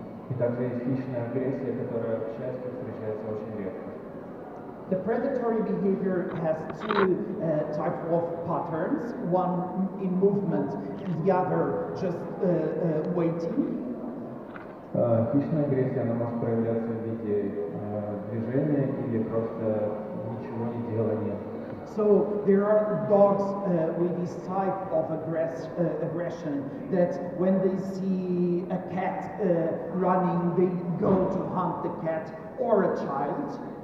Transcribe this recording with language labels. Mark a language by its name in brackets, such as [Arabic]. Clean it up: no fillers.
[Russian] И также есть хищная агрессия, которая, к счастью, встречается очень редко. [English] The predatory behavior has two types of patterns, one in movement and the other just waiting. [Russian] Хищная агрессия, она может проявляться в виде движения или просто ничего не делания. [English] So there are dogs with this type of aggression that when they see a cat running, they go to hunt the cat or a child.